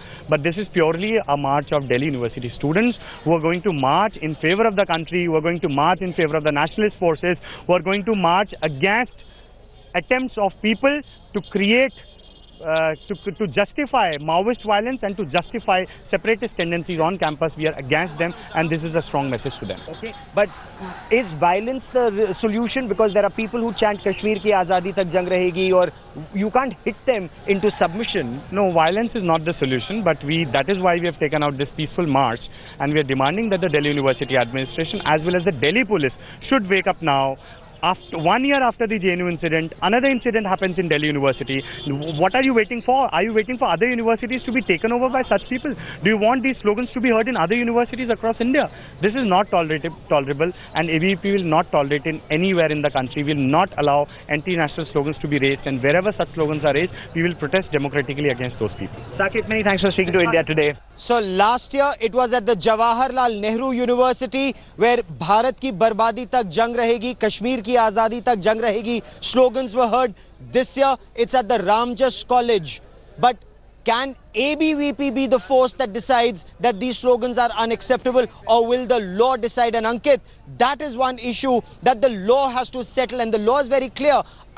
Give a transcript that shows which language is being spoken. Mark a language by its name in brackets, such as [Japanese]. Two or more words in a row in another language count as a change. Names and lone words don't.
[English] But this is purely a march of Delhi University students who are going to march in favor of the country, who are going to march in favor of the nationalist forces, who are going to march against attempts of people to create to justify Maoist violence and to justify separatist tendencies on campus. We are against them, and this is a strong message to them. Okay, but is violence the solution? Because there are people who chant [Hindi] कश्मीर की आज़ादी तक जंग रहेगी, [English] or you can't hit them into submission. No, violence is not the solution, but that is why we have taken out this peaceful march, and we are demanding that the Delhi University administration as well as the Delhi police should wake up now. After 1 year after the JNU incident, another incident happens in Delhi University. What are you waiting for? Are you waiting for other universities to be taken over by such people? Do you want these slogans to be heard in other universities across India? This is not tolerable, and ABVP will not tolerate it anywhere in the country. We will not allow anti-national slogans to be raised, and wherever such slogans are raised, we will protest democratically against those people. Saket, many thanks for speaking to India Today. So last year it was at the Jawaharlal Nehru University where [Hindi] भारत की बरबादी तक जंग रहेगी, कश्मीर की आज़ादी तक जंग रहेगी [English] slogans were heard. This year it's at the Ramjas College. But can ABVP be the force that decides that these slogans are unacceptable, or will the law decide? And Ankit, that is one issue that the law has to settle, and the law is very clear.